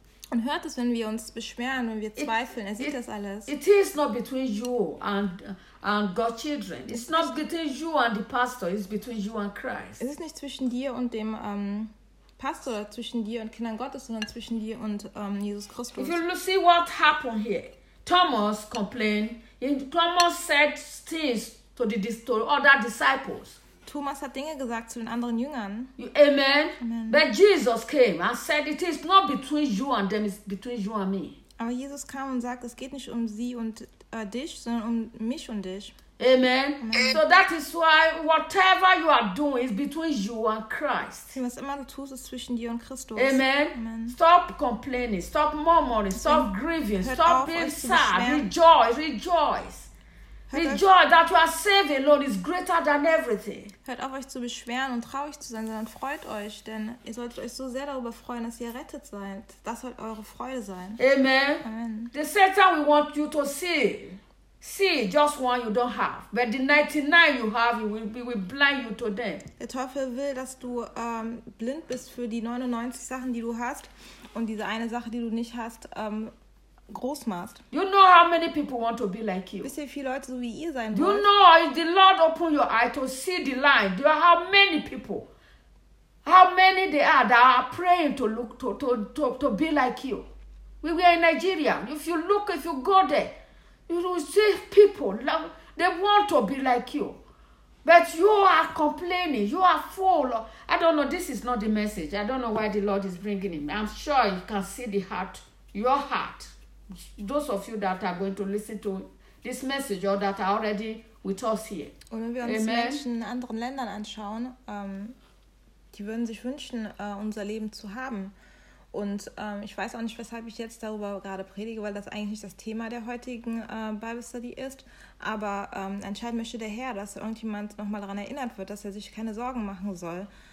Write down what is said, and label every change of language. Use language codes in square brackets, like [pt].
[de] Und hört es, wenn wir uns beschweren, wenn wir zweifeln. Er sieht das alles. [en] It is not between you and God's children. It's not between you and the pastor. It's between you and Christ. [de] Es ist nicht zwischen dir und dem Pastor, zwischen dir und Kindern Gottes, sondern zwischen dir und Jesus Christus. [en] If you see what happened here, Thomas complained. Thomas said things to other disciples. [de] Thomas hat Dinge gesagt zu den anderen Jüngern. [en] Amen. Amen. But Jesus came and said, it is not between you and them, it's between you and me. [de] Aber Jesus kam und sagt, es geht nicht um sie und dich, sondern um mich und dich. [en] Amen. Amen. So that is why whatever you are doing is between you and Christ. [de] Was immer du tust, ist zwischen dir und Christus. [en] Amen. Amen. Stop complaining, stop murmuring, stop grieving, stop being sad. Rejoice, rejoice. The joy that you are saved alone is greater than everything. [de] Hört auf, euch zu beschweren und traurig zu sein, sondern freut euch, denn ihr solltet euch so sehr darüber freuen, dass ihr rettet seid. Das soll eure Freude sein. [en] Amen. Amen. The Satan we want you to see just one you don't have, but the 99 you have, he will blind you to them. [de] Der Teufel will, dass du blind bist für die 99 Sachen, die du hast, und diese eine Sache, die du nicht hast. Großmast. [en] You know how many people want to be like you. [de] Wisst ihr, viele Leute so wie ihr sein wollt? [en] You know, if the Lord open your eye to see the line, there are how many people, how many they are that are praying to look to be like you. We were in Nigeria. If you go there, you will see people. They want to be like you, but you are complaining. You are full. I don't know. This is not the message. I don't know why the Lord is bringing him. I'm sure you can see the heart, your heart. Those of you that are going to listen to this message or that are already with us here. [de] Und wenn wir uns Menschen in anderen Ländern anschauen, die würden sich wünschen, unser Leben zu haben. Und ich weiß auch nicht, weshalb ich jetzt darüber gerade predige, weil das eigentlich nicht das Thema der heutigen Bible Study ist. Aber anscheinend möchte der Herr, dass irgendjemand nochmal daran erinnert wird, dass er sich keine Sorgen machen soll.